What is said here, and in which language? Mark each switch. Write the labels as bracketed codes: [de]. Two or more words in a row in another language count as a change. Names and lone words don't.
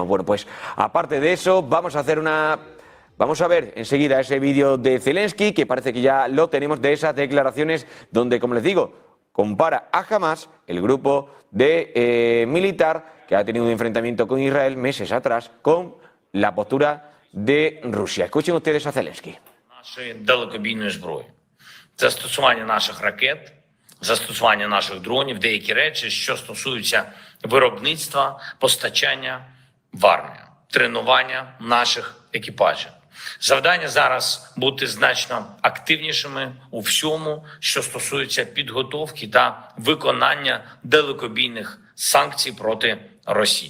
[es] Bueno, pues, aparte de eso, vamos a ver enseguida ese vídeo de Zelensky, que parece que ya lo tenemos, de esas declaraciones donde, como les digo, compara a Hamas, el grupo de militar que ha tenido un enfrentamiento con Israel meses atrás, con la postura de Rusia. Escuchen ustedes a Zelensky. [uk] Нашої далекобійної зброї. Застосування наших ракет, застосування наших дронів, деякі речі, що стосуються виробництва, постачання в армію, тренування наших екіпажів. Завдання зараз бути значно активнішими у всьому, що стосується підготовки та виконання далекобійних санкцій проти Росії.